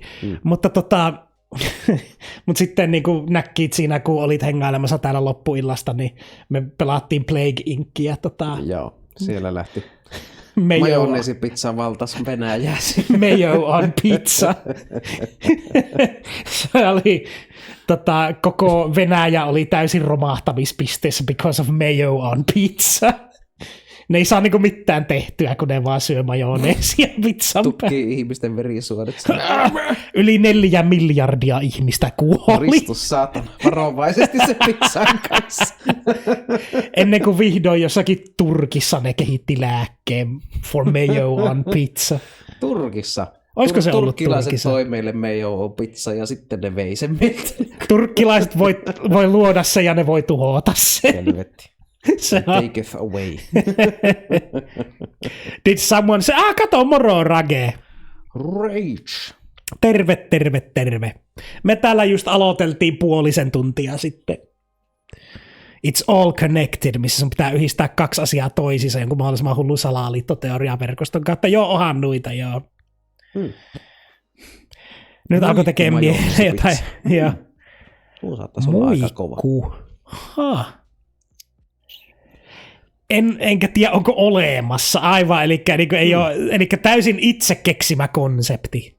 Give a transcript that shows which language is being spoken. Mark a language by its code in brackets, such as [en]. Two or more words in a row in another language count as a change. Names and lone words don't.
[fi] Mutta mutta sitten niin kuin näkit siinä, kun olit hengailemassa täällä loppuillasta, niin me pelattiin Plague Inkia. Joo, siellä lähti majoneesipizza valtas Venäjää. [en] Mayo on pizza. [fi] Se oli, koko Venäjä oli täysin romahtamispisteessä [en] because of mayo on pizza. [fi] Ne ei saa niinku mitään tehtyä, kun ne vaan syö majoneesia pizzan päälle. Tukkii ihmisten verisuonet. Yli 4 miljardia ihmistä kuoli. Kristus saatana, varovaisesti se pizzan kanssa. Ennen kuin vihdoin jossakin Turkissa ne kehitti lääkkeen [en] for mayo on pizza. [fi] Turkissa? Olisiko se ollut turkkilaiset Turkissa? toi meille [en] mayo on pizza [fi] ja sitten ne vei sen meiltä. Turkkilaiset voi luoda sen ja ne voi tuhota sen. Helvetti. Se [en] Taketh away. Did someone say, [fi] kato moro Rage. Rage. Terve. Me täällä just aloiteltiin puolisen tuntia sitten. [en] It's all connected, [fi] missä sun pitää yhdistää 2 asiaa toisiinsa, jonkun mahdollisimman hullun salaliittoteoriaverkoston kautta. Joo, onhan noita, joo. Nyt alkoi tekemään mieleen jotain. Tuo saattaisi olla aika kova. Enkä tiedä, onko olemassa aivan, eli täysin itse keksimä konsepti.